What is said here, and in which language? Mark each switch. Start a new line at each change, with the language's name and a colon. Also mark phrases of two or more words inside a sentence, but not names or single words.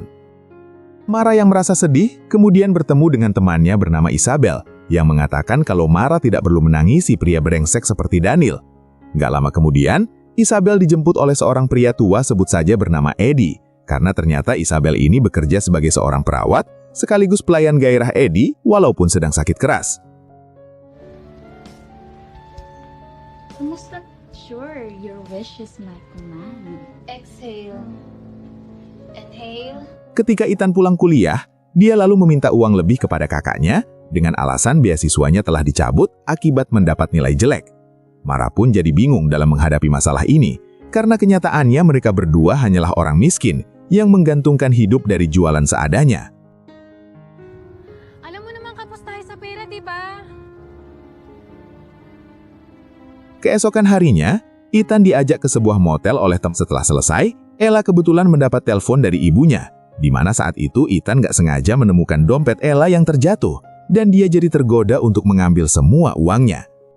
Indonesian: Mara yang merasa sedih, kemudian bertemu dengan temannya bernama Isabel, yang mengatakan kalau Mara tidak perlu menangisi pria brengsek seperti Daniel. Gak lama kemudian, Isabel dijemput oleh seorang pria tua sebut saja bernama Eddie, karena ternyata Isabel ini bekerja sebagai seorang perawat, sekaligus pelayan gairah Eddie walaupun sedang sakit keras.
Filipino: Kumusta?
English: Sure, your wish is my command. Exhale. Inhale.
Indonesian: Ketika Ethan pulang kuliah, dia lalu meminta uang lebih kepada kakaknya dengan alasan beasiswanya telah dicabut akibat mendapat nilai jelek. Mara pun jadi bingung dalam menghadapi masalah ini, karena kenyataannya mereka berdua hanyalah orang miskin yang menggantungkan hidup dari jualan seadanya.
Filipino: Alam mo naman kapos tayo sa pera, di ba?
Indonesian: Keesokan harinya, Ethan diajak ke sebuah motel oleh teman. Setelah selesai, Ella kebetulan mendapat telepon dari ibunya, di mana saat itu Ethan gak sengaja menemukan dompet Ella yang terjatuh, dan dia jadi tergoda untuk mengambil semua uangnya.